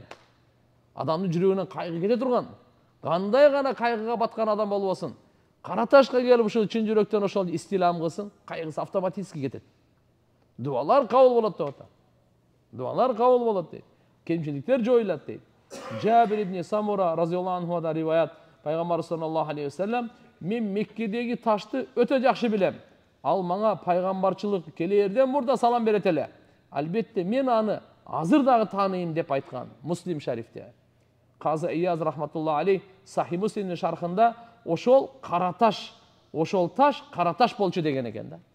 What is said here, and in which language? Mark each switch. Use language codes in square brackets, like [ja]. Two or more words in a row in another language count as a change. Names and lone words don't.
[ky] Адамдын жүрөгүнөн кайгы кете турган. Кандай гана кайгыга баткан адам болбосун, кара ташка келип ушул чын жүрөктөн ошол истилам кылсын, кайгысы автоматически кетет. Дуалар кабыл болот деп атат. Дуалар кабыл болот дейт. Кемчиликтер жоюлат дейт. Жабир ибн Самура разияллаху анхудан риваят. Пайгамбар [ar] صلى الله عليه وسلم: [ky] "Мен Меккедеги ташты өтө жакшы билем. Ал мага пайгамбарчылык келерден мурда салам берет эле. Албетте мен аны азыр дагы тааныйм" деп айткан. Муслим шарифте. Казы Ияз [ar] رحمة الله عليه [ky] Сахи Муслимдин шархында ошол кара таш, ошол таш кара таш болчу деген экен да.